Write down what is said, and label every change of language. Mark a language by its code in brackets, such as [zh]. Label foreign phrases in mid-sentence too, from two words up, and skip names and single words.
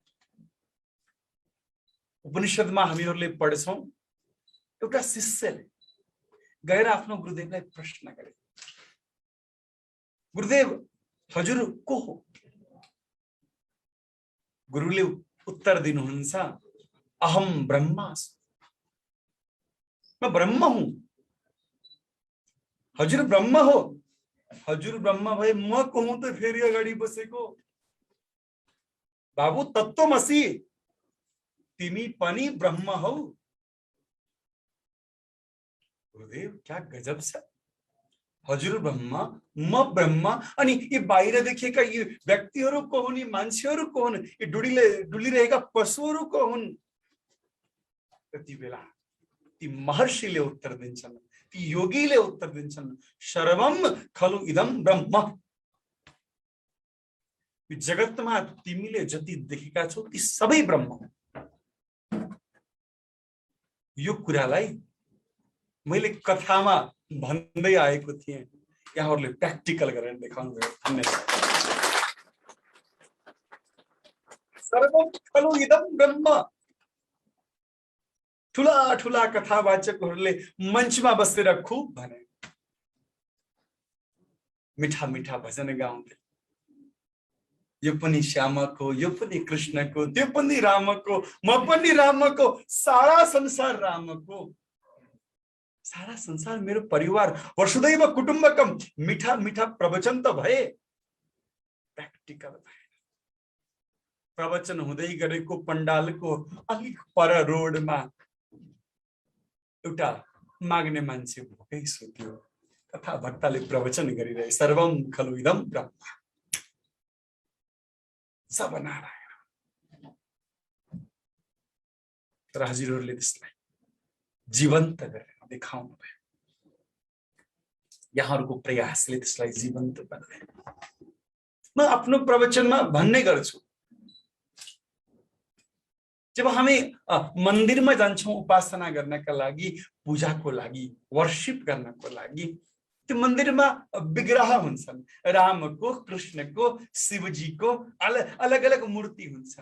[ne] उपनिषदमा हामीहरूले पढ्छौं, एउटा शिष्यले गएर आफ्नो गुरुदेवलाई प्रश्न गरे, गुरुदेव हजुर को हो? गुरुले उत्तर दिनुहुन्छ, [sa] अहम ब्रह्मास्मि, [hi] मैं ब्रह्म हूं। [ne] हजुर ब्रह्म हो? हजुर ब्रह्म भए म को हुँ त फेरि अगाडि बसेको? बाबु तत्त्वमसि, तिमी पनि ब्रह्म हौ। गुरुदेव [hi] क्या गजब [ne] छ। हजुर ब्रह्म, म ब्रह्म, अनि यी बाहिर देखेका यी व्यक्तिहरू को हुन्, यी मान्छेहरू को हुन्, यी डुलिरहेका पशुहरू को हुन्? त्यति बेला ती महर्षिले उत्तर दिन्छन्, ती योगीले उत्तर दिन्छन्, [sa] सर्वम खलु इदम ब्रह्म। [ne] यो जगतमा तिमीले जति देखेका छौ ती सबै ब्रह्म हो। यो कुरालाई मैले कथामा भन्दै आएको थिएँ, यहाँहरूले प्र्याक्टिकल गरेर देखाउनु भयो। धन्यवाद। [sa] सर्वम खलु इदम ब्रह्म। [ne] ठुला ठुला कथावाचकहरूले मञ्चमा बसेर खूब भने, मिठा मिठा भजन गाउँथे। यो पनि श्यामको, यो पनि कृष्णको, त्यो पनि रामको, म पनि रामको, सारा संसार रामको। सारा संसार मेरो परिवार, [sa] वसुदैव कुटुम्बकम, [ne] मीठा मीठा प्रवचन त भए, प्र्याक्टिकल भए। प्रवचन हुँदै गरेको पण्डालको अलिक पर रोडमा एउटा माग्ने मान्छे भोकै सुत्यो। तथा भक्तले प्रवचन गरिरहे, [sa] सर्वम खलु इदम ब्रह्म, [hi] सब नारायण। [ne] तर हजुरहरूले त्यसलाई जीवन्त गरेर देखाउनु भयो। यहाँहरूको प्रयासले त्यसलाई जीवन्त बनायो। म आफ्नो प्रवचनमा भन्ने गर्छु, जब हामी मन्दिरमा जान्छौँ उपासना गर्नका लागि, पूजाको लागि, वर्शिप गर्नको लागि, त्यो मन्दिरमा विग्रह हुन्छन्, रामको, कृष्णको, शिवजीको अलग अलग मूर्ति हुन्छन्।